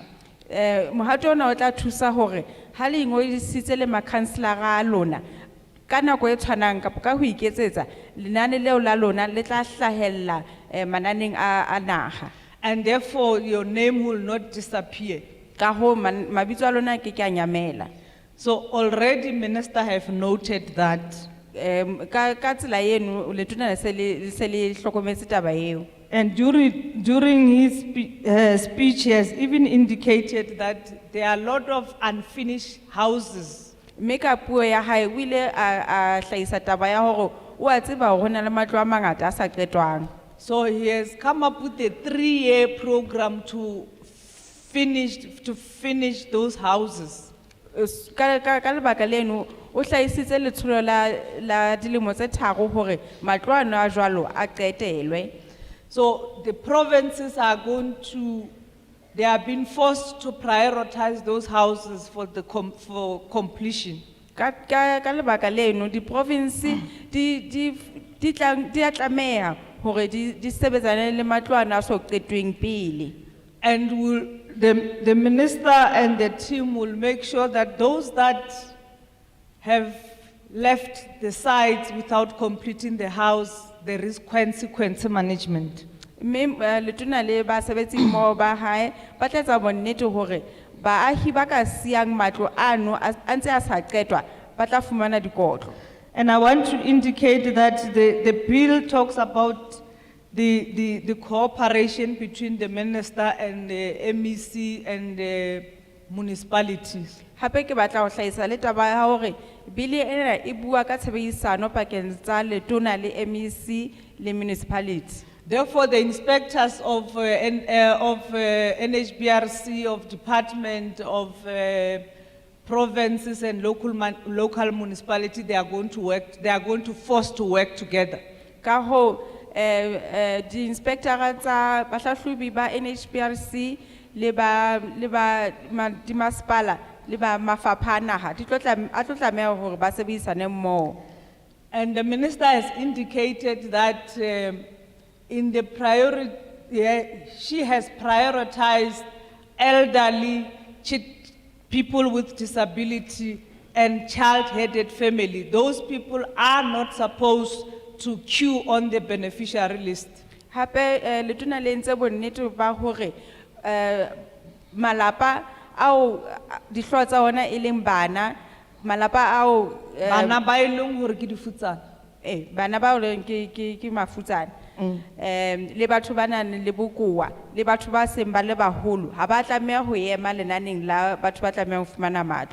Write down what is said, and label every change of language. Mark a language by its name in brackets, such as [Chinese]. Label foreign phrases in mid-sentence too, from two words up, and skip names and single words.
[Southern Sotho] Mohato ona o tla thusa hore ha le ingodisitse le makhanselara a lona ka nako e tshwanang kapa ka ho iketsetsa lenane leo la lona le tla hlahella mananeng a naga. [English] And therefore your name will not disappear. [Southern Sotho] Ka ho mabitso a lona ke a nyamela. [English] So already minister have noted that. [Southern Sotho] Ka tsela eno letona le se le hlokometse taba eo. [English] And during his speech, he has even indicated that there are a lot of unfinished houses. [Southern Sotho] Meka puo ya hae o ile a hlahisa taba ya hore o a tseba hore hona le matlo a mangata a sa qetwang. [English] So he has come up with a 3-year program to finish those houses. [Southern Sotho] Ka lebaka leno o hlahisitse letsholo la dilemo tse tharo hore matlo ano a jwalo a qetelwe. [English] So the provinces they are being forced to prioritize those houses for completion. [Southern Sotho] Ka lebaka leno di province di a tlameha hore di sebetsane le matlo ana a so qetweng pele. [English] And the minister and the team will make sure that those that have left the site without completing the house, there is consequence management. [Southern Sotho] Letona le ba sebetsi mo ba hae ba tla tsa bonnete hore baahi ba ka siang matlo ano a ntse a sa qetwa ba tla fumana dikotlo. [English] And I want to indicate that the bill talks about the cooperation between the minister and the MEC and the municipalities. [Southern Sotho] Hape ke batla ho hlahisa le taba ya hore bili ena e bua ka tshebedisano pakeng tsa letona le MEC le municipality. [English] Therefore, the inspectors of NHBRC, of department, of provinces and local municipality, they are going to force to work together. [Southern Sotho] Ka ho di inspectora tsa bahlahlobi ba NHBRC le ba di masepala le ba mafapha a naha a tlo tlameha hore ba sebedisane mmoho. [English] And the minister has indicated that in the priority, she has prioritized elderly, people with disability and child-headed family. Those people are not supposed to queue on the beneficiary list. [Southern Sotho] Hape letona le ntse bonnete ba hore malapa ao dihloho tsa ona e leng bana, malapa ao bana ba e leng hore ke difutsana. Bana ba leng ke mafutsana. Le batho ba nang le bokowa le batho ba seng ba le baholo ha ba tlameha ho ema lenaneng la batho ba tlameha ho fumana matlo.